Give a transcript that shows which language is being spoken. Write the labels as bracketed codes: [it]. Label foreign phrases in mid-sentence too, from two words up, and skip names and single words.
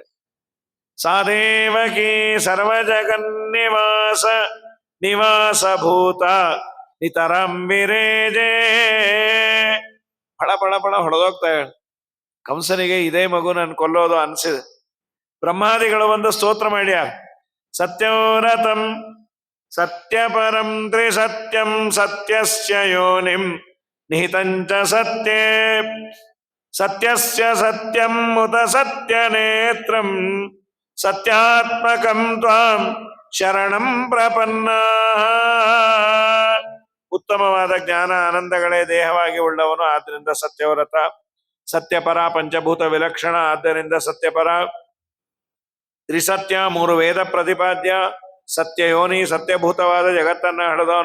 [sa] ಸಾ ದೇವಕಿ ಸರ್ವ ಜಗನ್ನಿವಾಸ ನಿವಾಸ ಭೂತ ನಿತರಂಬಿರೇಜೇ. [kn] ಫಳ ಫಳ ಫಳ ಹೊಡೆದೋಗ್ತಾ ಹೇಳ. ಕಂಸನಿಗೆ ಇದೇ ಮಗು ನನ್ ಕೊಲ್ಲೋದು ಅನ್ಸಿದೆ. ಬ್ರಹ್ಮಾದಿಗಳು ಒಂದು ಸ್ತೋತ್ರ ಮಾಡ್ಯಾರ. [sa] ಸತ್ಯೋರತಂ ಸತ್ಯಪರಂ ತ್ರಿಸತ್ಯಂ ಸತ್ಯಸ್ಯ ಯೋನಿಂ ನಿಹಿತಂಚ ಸತ್ಯೇ ಸತ್ಯಸ್ಯ ಸತ್ಯಂ ಮುತ ಸತ್ಯನೇತ್ರಂ ಸತ್ಯಾತ್ಮಕಂ ತ್ವಾಂ ಶರಣಂ ಪ್ರಪನ್ನ. [kn] ಉತ್ತಮವಾದ ಜ್ಞಾನ ಆನಂದಗಳೇ ದೇಹವಾಗಿ ಉಳ್ಳವನು, ಆದ್ದರಿಂದ ಸತ್ಯವ್ರತ. ಸತ್ಯಪರ ಪಂಚಭೂತ ವಿಲಕ್ಷಣ, ಆದ್ದರಿಂದ ಸತ್ಯಪರ. ತ್ರಿಸತ್ಯ ಮೂರು ವೇದ ಪ್ರತಿಪಾದ್ಯ. ಸತ್ಯ ಯೋನಿ ಸತ್ಯಭೂತವಾದ ಜಗತ್ತನ್ನ ಹಡೆದವನು.